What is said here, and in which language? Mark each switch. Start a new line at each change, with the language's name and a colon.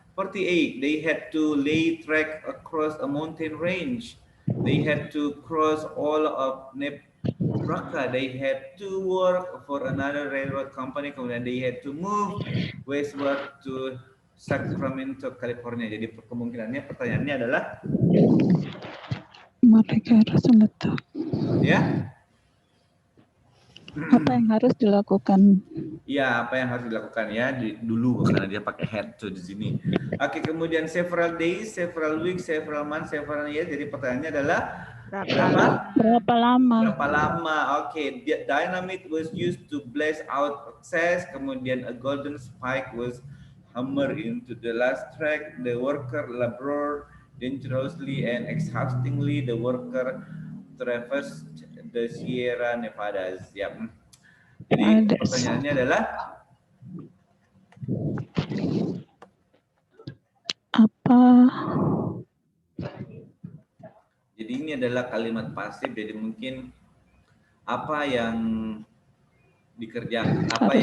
English: 48, they had to lay track across a mountain range. They had to cross all of Nebraska. They had to work for another railroad company.
Indonesian: Kemudian
English: they had to move westward to Sacramento, California.
Indonesian: Jadi kemungkinannya pertanyaannya adalah mereka harus letak. Ya. Apa yang harus dilakukan? Ya, apa yang harus dilakukan ya dulu karena dia pakai
English: had to
Indonesian: di sini.
English: Oke, kemudian several days, several weeks, several months, several years.
Indonesian: Jadi pertanyaannya adalah Berapa? Berapa lama? Berapa lama?
English: Okay, dynamite was used to blaze out access.
Indonesian: Kemudian
English: a golden spike was hammered into the last track. The worker labored dangerously and exhaustingly. The worker traversed the Sierra Nevadas. Ya.
Indonesian: Jadi pertanyaannya adalah apa? Jadi ini adalah kalimat pasif, jadi mungkin apa yang dikerjakan, apa